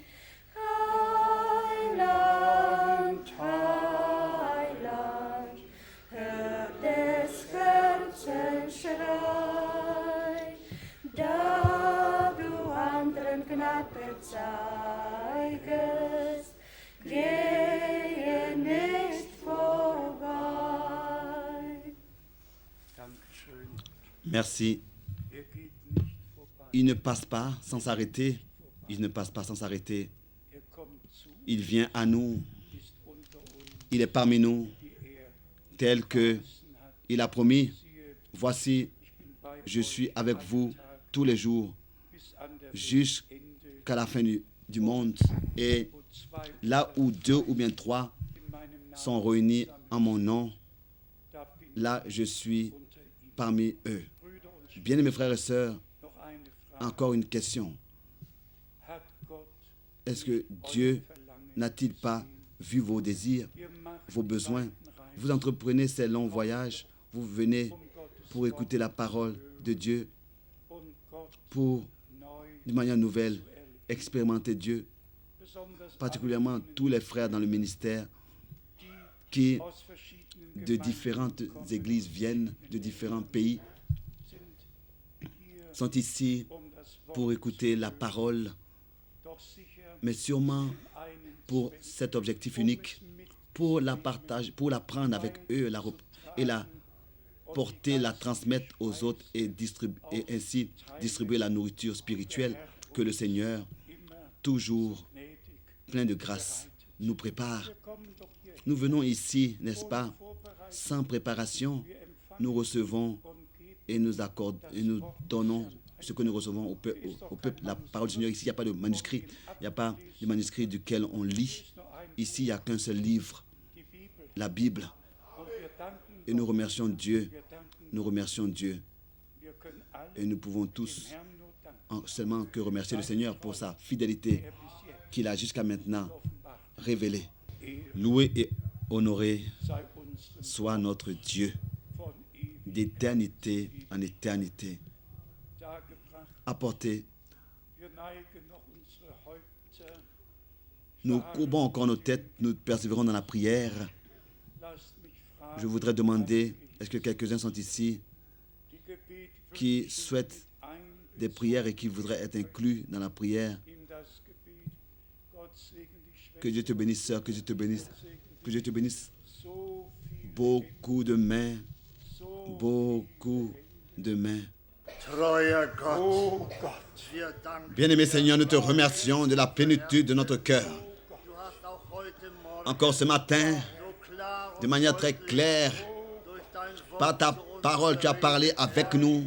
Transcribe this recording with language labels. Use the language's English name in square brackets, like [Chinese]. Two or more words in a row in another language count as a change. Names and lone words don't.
[German] Heiland, Heiland, hör des Herzens Schrei, da du anderen Gnade zeigest, gehe nicht vorbei. Dankeschön. [French] Merci. [German] Er geht nicht vorbei. [French] Il ne passe pas sans s'arrêter. Il ne passe pas sans s'arrêter. [German] Er kommt zu, [French] Il vient à nous. [German] ist unter uns, [French] Il est parmi nous, [German] die er [French] tel que [German] verheißen hat. [French] il a promis. [German] Siehe, [French] Voici, [German] ich bin bei [French] je [German] euch [French] suis avec [German] alle [French] vous [German] Tage [French] tous les jours [German] bis an der [French] jusqu'à [German] Weltende. [French] la fin du monde. Et [German] Wo zwei [French] là où deux ou bien trois [German] in meinem Namen [French] sont réunis [German] zusammen, [French] en mon nom, [German] da bin [French] là je suis [German] ich unter ihnen. [French] parmi eux. [German] Brüder und Schwestern, [French] Bien-aimés frères et sœurs, [German] noch eine Frage. [French] encore une question. [German] Hat Gott [French] Est-ce que [German] euer [French] Dieu [German] Verlangen [French] n'a-t-il pas [German] gesehen? [French] vu vos désirs, [German] Ihr macht [French] vos [German] die [French] besoins? [German] weiten Reisen, [French] Vous entreprenez ces longs voyages, vous venez [German] um Gottes [French] pour écouter la parole de Dieu, [German] und Gott [French] pour, [German] neu [French] d'une manière nouvelle, [German] zu erleben. [French] expérimenter Dieu, [German] Besonders [French] particulièrement [German] alle [French] tous les frères dans le ministère [German] die [French] qui [German] aus verschiedenen [French] de [German] Gemeinden [French] différentes [German] kommen, [French] églises viennent, de différents pays, [German] sind hier, [French] sont ici [German] um das Wort [French] pour écouter [German] zu [French] la [German] hören. [French] parole, [German] Doch sicher [French] mais sûrement [German] einen [French] pour [German] Zweck, [French] cet objectif [German] um [French] unique, [German] es mit [French] pour la partager, pour la prendre avec eux et la porter, la transmettre aux autres et ainsi distribuer la nourriture spirituelle que le Seigneur, [German] immer [French] toujours [German] gnädig. [French] plein de grâce, nous prépare. [German] Wir kommen doch hier [French] Nous venons ici, n'est-ce pas, [German] vorbereitet, [French] sans préparation, [German] wir empfangen [French] nous recevons [German] und geben [French] et nous donnons ce que nous recevons au peuple. La parole du Seigneur, ici, il n'y a pas de manuscrit. Il n'y a pas de manuscrit duquel on lit. [German] nur ein [French] Ici, il n'y a qu'un seul livre, [German] die Bibel [French] la Bible. [German] und wir danken [French] Et nous [German] Gott, [French] remercions Dieu. [German] wir danken, [French] Nous remercions Dieu. [German] wir können alle [French] Et nous pouvons [German] dem [French] tous [German] Herrn nur danken, [French] seulement que remercier le Seigneur pour sa fidélité [German] er bis jetzt [French] qu'il a jusqu'à maintenant [German] offenbart. [French] révélée. [German] Ehre [French] Loué et honoré [German] sei unserem [French] soit notre Dieu [German] von ewig [French] d'éternité en éternité. [German] dargebracht. [French] Apporté, [German] Wir neigen noch unsere Häupter. [French] nous courbons encore nos têtes, nous persévérons dans la prière. [German] Lasst mich fragen, [French] Je voudrais demander, est-ce que quelques-uns sont ici [German] die Gebete [French] qui [German] wünschen [French] souhaitent [German] ein [French] des prières et qui voudraient être inclus dans la prière? [German] in das Gebet. Gott segne dich, [French] Que Dieu te bénisse, sœur, que Dieu te bénisse, que Dieu te bénisse. [German] so viel, [French] Beaucoup de mains, [German] so [French] beaucoup de mains. [German] Treuer Gott, Oh Gott, wir danken [French] Bien-aimé Seigneur, nous te remercions de la plénitude de notre cœur. encore ce matin, de manière très claire, par ta parole, tu as parlé avec nous.